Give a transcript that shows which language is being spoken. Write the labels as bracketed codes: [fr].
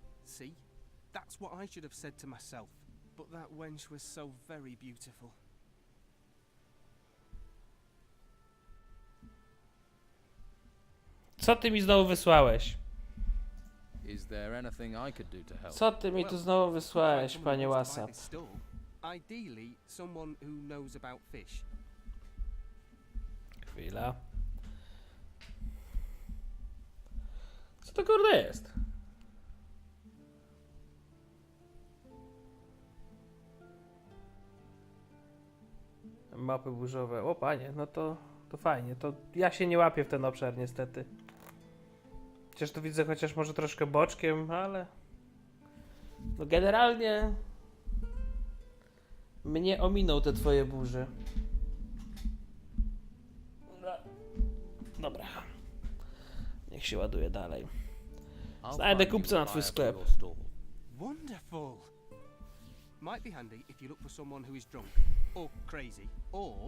[en] See? That's what I should have said to myself. But that wench was so very beautiful. [pl] Co ty mi znowu wysłałeś? [en] Is there anything I could do to help? [pl] Co ty mi tu znowu wysłałeś, panie WhatsApp? [en] Ideally, someone who knows about fish. [pl] Chwila. Co to kurde jest? Mapy burzowe. O panie, no to fajnie. To ja się nie łapię w ten obszar niestety. Chociaż tu widzę chociaż może troszkę boczkiem, ale No generalnie mnie ominął te twoje burze. Dobra. Niech się ładuje dalej. Znajdę kupca na twój sklep. [en] Wonderful. Might be handy if you look for someone who is drunk or crazy or